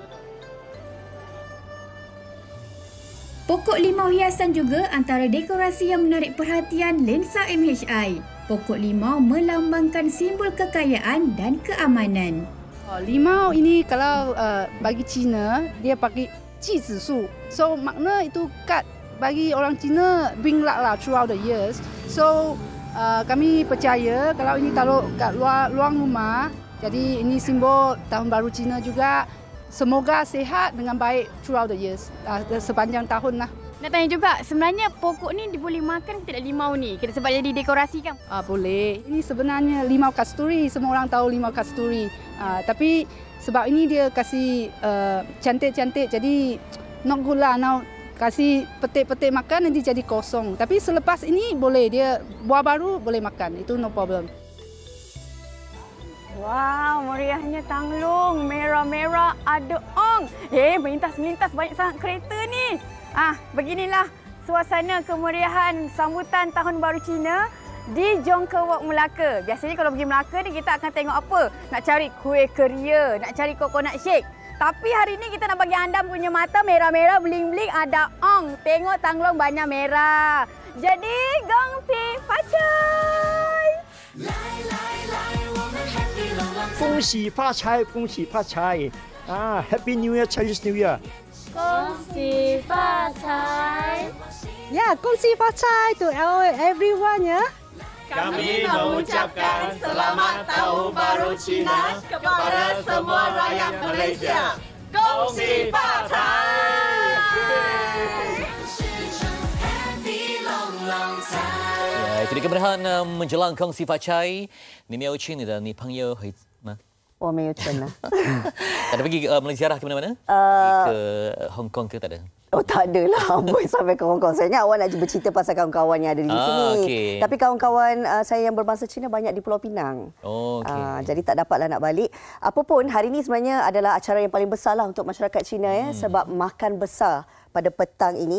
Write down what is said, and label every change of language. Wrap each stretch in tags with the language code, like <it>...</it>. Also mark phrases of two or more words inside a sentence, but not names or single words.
<ms>Pokok limau hiasan juga antara dekorasi yang menarik perhatian lensa MHI. Pokok limau melambangkan simbol kekayaan dan keamanan. Limau ini kalau bagi Cina, dia pakai cizisu. So makna itu kad bagi orang Cina</ms> <en>bring luck</en> <ms>lah</ms> <en>throughout the years.</en> <ms>So kami percaya kalau ini taruh kat luar rumah, jadi ini simbol Tahun Baru Cina juga. Semoga sihat dengan baik</ms> <en>throughout the years,</en> <ms>sepanjang tahun lah. Nak tanya juga, sebenarnya pokok ni boleh makan ke tidak limau ni? Kita sebab jadi dekorasi kan? Boleh. Ini sebenarnya limau kasturi. Semua orang tahu limau kasturi. Tapi sebab ini dia kasih cantik-cantik, jadi</ms> <en>not good</en> <ms>lah. Now kasih petik-petik makan nanti jadi kosong. Tapi selepas ini boleh, dia buah baru boleh makan. Itu</ms> <en>no problem.</en> <ms>Wow, meriahnya tanglong. Merah-merah ada ong. Melintas-melintas banyak sangat kereta ni. Beginilah suasana kemeriahan sambutan Tahun Baru Cina di Jongke Walk Melaka. Biasanya kalau pergi Melaka ni kita akan tengok apa? Nak cari kuih keria, nak cari</ms> <en>coconut shake.</en> <ms>Tapi hari ni kita nak bagi anda punya mata merah-merah, bling-bling, ada ong. Tengok tanglong banyak merah. Jadi,</ms> <zh>恭喜发财! 恭喜发财，恭喜发财 ！</zh> <en>Happy New Year, Chinese New Year！</en> <zh>恭喜发财！ Ya, 恭喜发财</zh> <en>to everyone</en> <zh>ya.</zh> <ms>Kami mengucapkan Selamat Tahun Baru Cina kepada semua rakyat Malaysia.</ms> <zh>恭喜发财！</zh> <ms>Itu dia kemeriahan menjelang</ms> <zh>恭喜发财.</zh> <ms>Ni Miao Chin dan ni Pang Yeo Hui.</ms> <zh>我没有钱啊。</zh> <ms>Tak ada pergi ziarah ke mana-mana? Ke Hong Kong ke tak ada? Oh, tak adalah. Amboi sampai ke Hong Kong. Saya ingat awak nak bercerita pasal kawan-kawan yang ada di sini. Okay. Tapi kawan-kawan saya yang berbangsa Cina banyak di Pulau Pinang. Jadi tak dapatlah nak balik. Apapun, hari ini sebenarnya adalah acara yang paling besar lah untuk masyarakat Cina sebab makan besar pada petang ini.</ms>